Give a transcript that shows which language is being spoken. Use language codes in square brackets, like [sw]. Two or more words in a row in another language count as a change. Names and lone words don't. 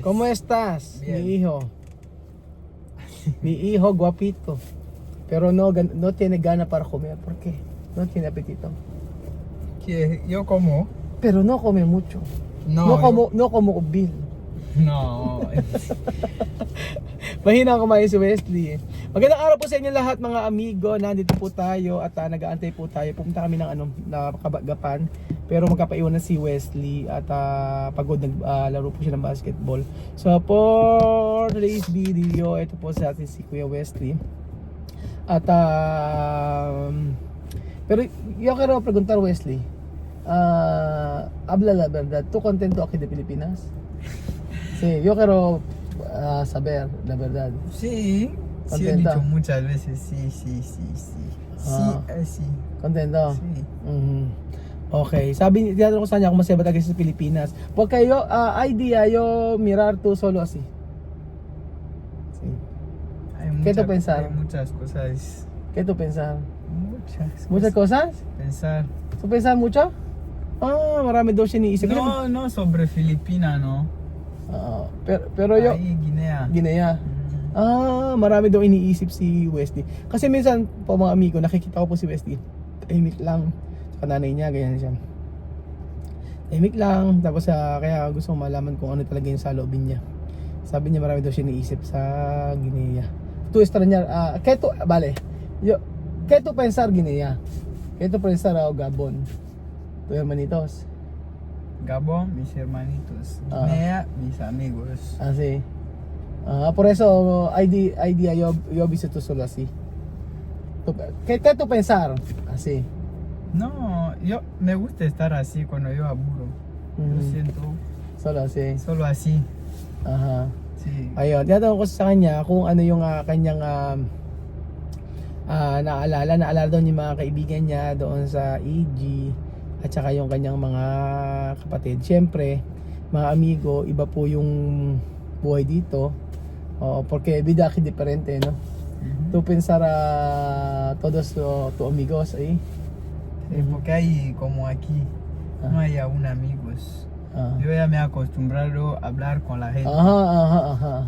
[es] ¿Cómo estás? Bien. Mi hijo. Mi hijo guapito. Pero no tiene gana para comer. ¿Por qué? No tiene apetito. ¿Qué? ¿Yo como? Pero no come mucho. No. No como Bill. No. [tl] Mahina kumain si Wesley. Magandang araw po sa inyo lahat mga amigo. Nandito po tayo at nag-aantay po tayo. Pumunta kami ng Kabagapan. Pero magkapaiwanan si Wesley at pagod naglaro po siya ng basketball. [en] So for today's video, [tl] ito po sa atin si Kuya Wesley. [es] At pero yo quiero preguntar Wesley. Habla la verdad. ¿Tú contento aquí de Pilipinas? Sí, yo quiero saber la verdad. Sí. Sí, he ¿Contenta? dicho muchas veces sí. Sí. Contento? Sí. [tl] Okay, sabi tinatanong ko sa kanya kung masaya ba talaga sa Pilipinas. [es] Porque yo idea yo mirar tú solo así. Sí. ¿Qué tú pensar? Hay muchas cosas. ¿Qué tú pensar? Muchas Muchas cosas? Pensar. ¿Tú pensar mucho? [tl] Marami daw siya iniisip. [es] No sobre Filipina, no. Pero yo Ahí, Guinea. Guinea. [tl] Marami daw iniisip si Wesley. Kasi minsan po mga amigo, nakikita ko po si Wesley. Tahimik lang. Kananay niya, ganyan siya. Tahimik lang, tapos kaya gusto ko malaman kung ano talaga yung saloobin niya. Sabi niya marami daw siya iniisip sa Guinea. [es] Tu extrañar, ¿qué tú pensar Guinea? ¿Qué tú pensar Gabon? Tu hermanitos. Gabón, mis hermanitos. Guinea, mis amigos. Sí. Por eso idea yo visito solo así. ¿Qué tú pensar? Así. No, yo me gusta estar así cuando yo aburro. Lo siento. Solo así. Solo así. Aha. Sí. [tl] Ayun, tinatanong ko sa kanya kung ano yung kanyang naalala daw ni mga kaibigan niya doon sa EG at saka yung kanyang mga kapatid. Siyempre, mga amigo, iba po yung buhay dito. [es] Porque vida aquí diferente, no? Tu pensar todos tu amigos ahí. Sí, porque hay como aquí, no hay aún amigos. Yo ya me he acostumbrado a hablar con la gente. Ajá.